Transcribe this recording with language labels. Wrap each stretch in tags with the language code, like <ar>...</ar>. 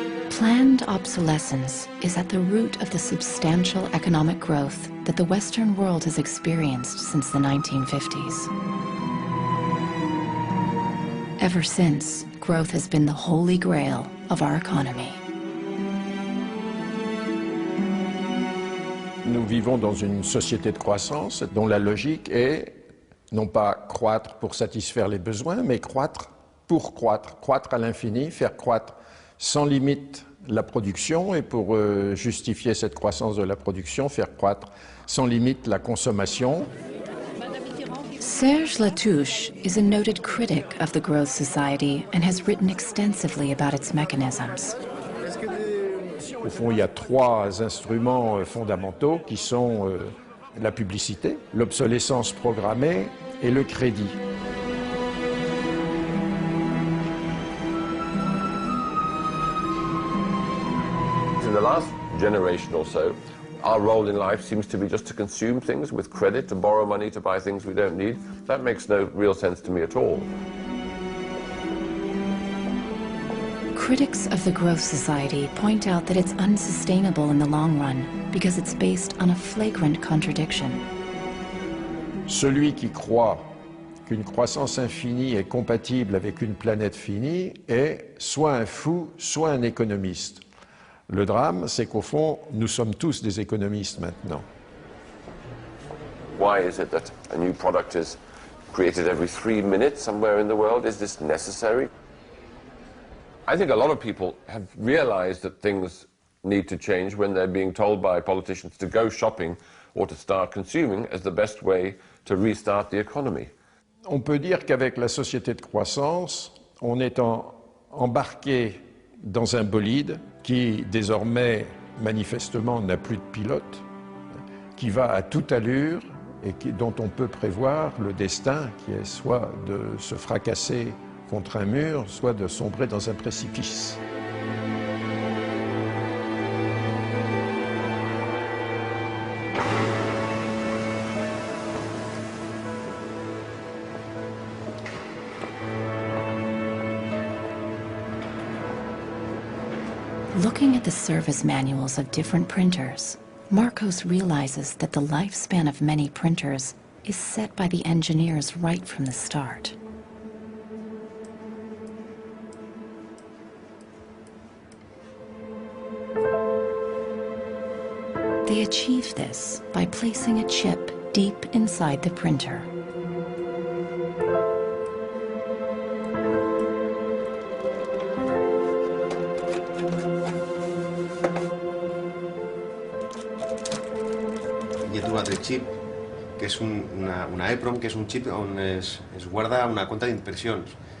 <en>Planned obsolescence is at the root of the substantial economic growth that the Western world has experienced since the 1950s. Ever since, growth has been the holy grail of our economy.</en> <fr>Nous vivons dans une société de croissance dont la logique est non pas croître pour satisfaire les besoins, mais croître pour croître, croître à l'infini, faire croître sans limite la production et pour justifier cette croissance de la production, faire croître sans limite la consommation.</fr> <en>Serge Latouche is a noted critic of the growth society and has written extensively about its mechanisms.</en> <fr>Au fond, il y a trois instruments fondamentaux qui sont la publicité, l'obsolescence programmée et le crédit.</fr> <en>In the last generation or so, our role in life seems to be just to consume things with credit, to borrow money to buy things we don't need. That makes no real sense to me at all. Critics of the growth society point out that it's unsustainable in the long run because it's based on a flagrant contradiction.</en> <fr>Celui qui croit qu'une croissance infinie est compatible avec une planète finie est soit un fou, soit un économiste. Le drame, c'est qu'au fond, nous sommes tous des économistes maintenant.</fr> <en>Why is it that a new product is created every 3 minutes somewhere in the world? Is this necessary? I think a lot of people have realized that things need to change when they're being told by politicians to go shopping or to start consuming as the best way to restart the economy.</en> <fr>On peut dire qu'avec la société de croissance, on est embarqué dans un bolide qui désormais manifestement n'a plus de pilote, qui va à toute allure et dont on peut prévoir le destin qui est soit de se fracasser contre un mur, soit de sombrer dans un précipice.</fr> <en>Looking at the service manuals of different printers, Marcos realizes that the lifespan of many printers is set by the engineers right from the start. They achieve this by placing a chip deep inside the printer.</en> <ca>Hi he trobat el xip, que és una EEPROM, que és un xip on es guarda una compta d'impressions.</ca>